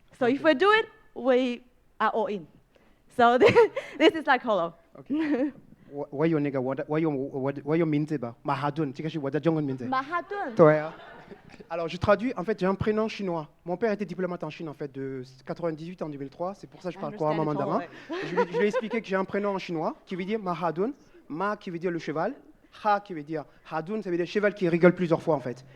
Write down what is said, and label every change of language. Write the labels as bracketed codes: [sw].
[en] So if we do it, we are all in. So this is like Holo. OK。 [zh] 我有那个我有名字吧，马哈顿，这个是我的中文名字。马哈顿。对啊。 [fr] Alors je traduis, en fait j'ai un prénom chinois. Mon père était diplomate en Chine en fait de 98 en 2003, c'est pour ça que je parle couramment mandarin. Je lui ai expliqué que j'ai un prénom en chinois qui veut dire Mahadun, Ma qui veut dire le cheval, Ha qui veut dire Hadun, ça veut dire cheval qui rigole plusieurs fois en fait.